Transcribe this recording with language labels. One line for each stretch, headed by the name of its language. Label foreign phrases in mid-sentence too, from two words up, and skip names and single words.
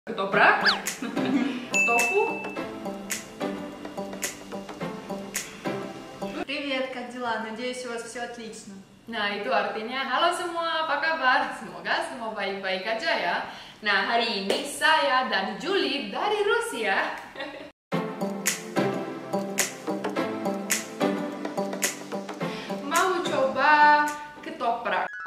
Indonesian: Ketoprak, tofu.
Russian: Привет, как дела? Надеюсь, у вас все отлично.
Indonesian: Nah, itu artinya halo semua, apa kabar? Semoga semua baik-baik aja ya. Nah, hari ini saya dan Julie dari Rusia mau coba ketoprak.